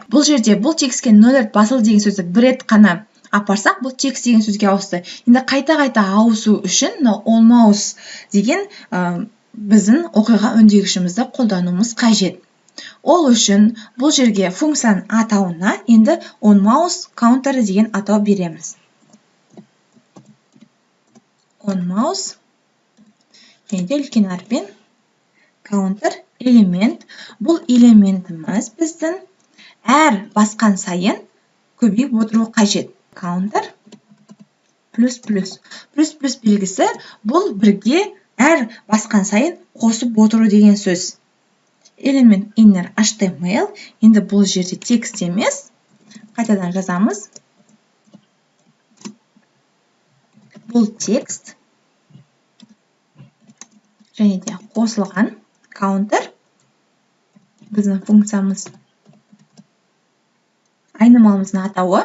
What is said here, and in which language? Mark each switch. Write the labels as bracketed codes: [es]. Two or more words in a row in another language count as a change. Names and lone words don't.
[kk] Бұл жерде бұл текстке 0 рет басылды деген сөзді бір рет қана апарсақ, бұл текст деген сөзге ауысты. Енді қайта-қайта ауысу үшін [en] on mouse [kk] деген біздің оқиға өңдегішімізді қолдануымыз қажет. Ол үшін бұл жерге функцияның атауына енді [en] on mouse counter [kk] деген атау береміз. [en] On mouse [kk] және үлкен әріппен counter элемент. Бұл элементіміз біздің әр басқан сайын көбейіп отыру қажет. Counter плюс белгісі бұл бірге әр басқан сайын қосып отыру деген сөз. [en] Element inner HTML. [kk] Енді бұл жерде текст емес. Қайтадан жазамыз. Бұл текст. Және де қосылған counter. Біздің функциямыз. Айнымалымыздың атауы.